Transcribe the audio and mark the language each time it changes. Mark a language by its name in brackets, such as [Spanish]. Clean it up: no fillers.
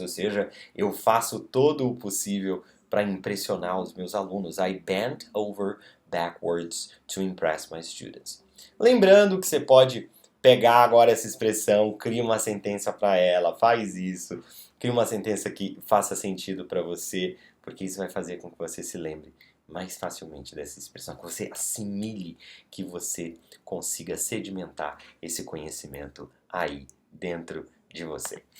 [Portuguese] Ou seja, eu faço todo o possível para impressionar os meus alunos. [English] I bend over backwards to impress my students. [Portuguese] Lembrando que você pode pegar agora essa expressão, cria uma sentença para ela, faz isso. Crie uma sentença que faça sentido para você, porque isso vai fazer com que você se lembre mais facilmente dessa expressão, que você assimile, que você consiga sedimentar esse conhecimento aí dentro de você.